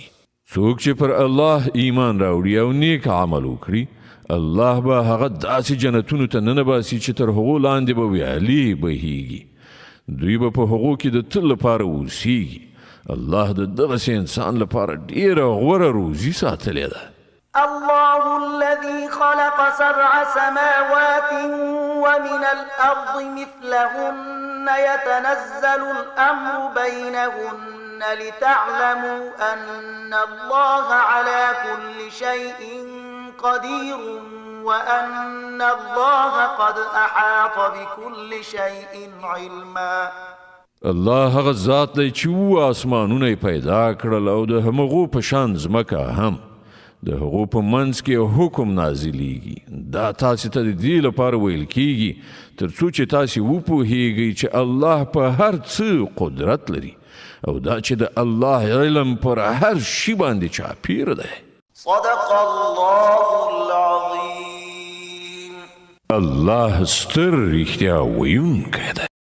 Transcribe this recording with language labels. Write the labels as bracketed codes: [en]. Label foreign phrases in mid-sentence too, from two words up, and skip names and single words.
[ps] څوک چې پر الله ایمان راوړي او نیک عمل وکړي، الله به هغه داسې جنتونو ته ننباسي چې تر هغو لاندې به ویالې بهیږي. دوی به په هغو کې د تل لپاره اوسیږي. الله د دغسې انسان لپاره ډیره غوره روزي ساتلې ده. [ar] الله الذي خلق 7 سماوات ومن الأرض مثلهن يتنزل الأمر بينهن لتعلموا أن الله على كل شيء قدير وأن الله قد أحاط بكل شيء علما. [ps] الله هغه ذات دی چې آسمانونه پیدا کړل او د همغو په شان ځمکه هم. د هغو په منځ کې حکم نازلیږي. دا تاسو ته د دې لپاره ویل کیږي تر څو چې تاسو وپوهیږئ چې الله په هر څه قدرت لري او دا چې د الله علم پر هر شي باندې چاپیر دی. [ar] صدق الله العظيم. [ps] الله ستر رښتیا ویونکی دی.